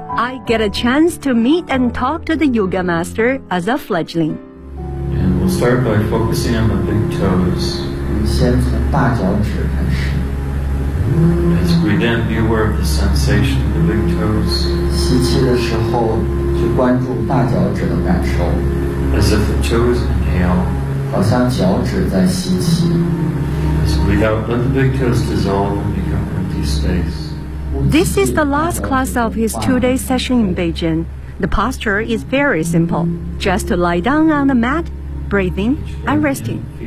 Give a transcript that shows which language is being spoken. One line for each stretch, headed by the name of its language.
English: I get a chance to meet and talk to the yoga master as a fledgling. And we'll start by focusing on the big toes.
Chinese: 先从大脚趾开始。
English: As we then be aware of the sensation of the big toes.
Chinese: 吸气的时候就关注大脚趾的感受。
English: As if the toes inhale.
Chinese: 好像脚趾在吸气。
English: As we now let the big toes dissolve. This is the last class of his two-day session in Beijing. The posture is very simple, just to lie down on the mat, breathing and resting.